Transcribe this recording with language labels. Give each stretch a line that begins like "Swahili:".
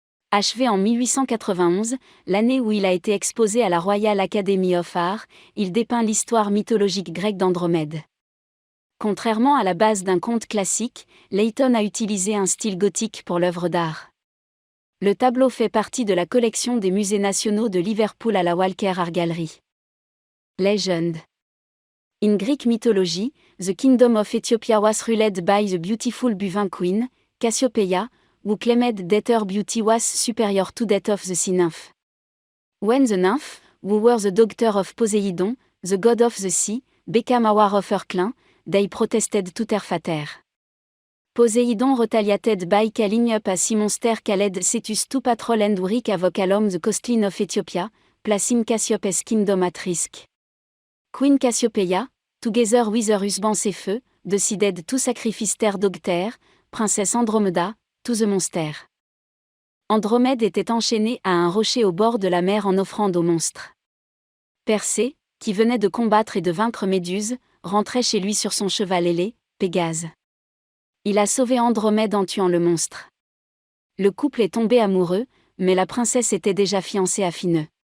French: Achevé en 1891, l'année où il a été exposé à la Royal Academy of Art, il dépeint l'histoire mythologique grecque d'Andromède. Contrairement à la base d'un conte classique, Leighton a utilisé un style gothique pour l'œuvre d'art. Le tableau fait partie de la collection des musées nationaux de Liverpool à la Walker Art Gallery.
English: Legend. In Greek mythology, the kingdom of Ethiopia was ruled by the beautiful Buvin queen, Cassiopeia, who claimed that her beauty was superior to that of the sea nymph. When the nymph, who were the daughter of Poseidon, the god of the sea, became aware of her claim, they protested to their father. Poseidon retaliated by calling up a sea monster called Cetus to patrol and wreak havoc along the coastline of Ethiopia, placing Cassiopeia's kingdom at risk. Queen Cassiopeia, together with her husband Cepheu, decided to sacrifice their daughter, Princess Andromeda, to the monster.
French: Andromède était enchaîné à un rocher au bord de la mer en offrande au monstre. Persée, qui venait de combattre et de vaincre Méduse, rentrait chez lui sur son cheval ailé, Pégase. Il a sauvé Andromède en tuant le monstre. Le couple est tombé amoureux, mais la princesse était déjà fiancée à Phineux.